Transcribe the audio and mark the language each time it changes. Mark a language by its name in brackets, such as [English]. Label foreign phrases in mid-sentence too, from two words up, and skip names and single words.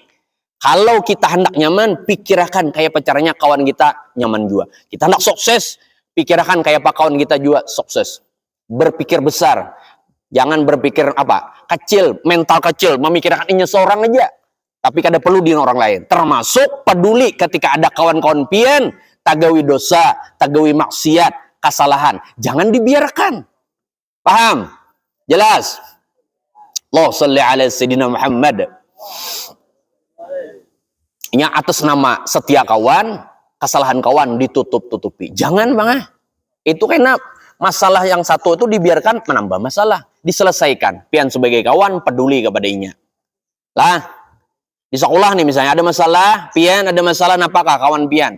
[Banjar] Kalau kita hendak nyaman, pikirkan kayak pacarnya kawan kita nyaman juga. Kita hendak sukses, pikirkan kayak apa kawan kita juga sukses. [Indonesian] Berpikir besar. Jangan berpikir apa? [Banjar] Kecil, mental kecil, memikirkan ini seorang aja. Tapi kada perlu di orang lain. Termasuk peduli ketika ada kawan-kawan pian, tagawi dosa, tagawi maksiat, kesalahan. [Indonesian] Jangan dibiarkan. Paham? Jelas? [Arabic] Allah salli ala Sayyidina Muhammad. [Indonesian] Ini atas nama setia kawan, kesalahan kawan ditutup-tutupi. Jangan bang. Itu karena masalah yang satu itu dibiarkan menambah masalah. Diselesaikan. [Banjar] Pian sebagai kawan peduli kepadanya. Lah, di sekolah nih misalnya ada masalah, pian ada masalah, apakah kawan pian?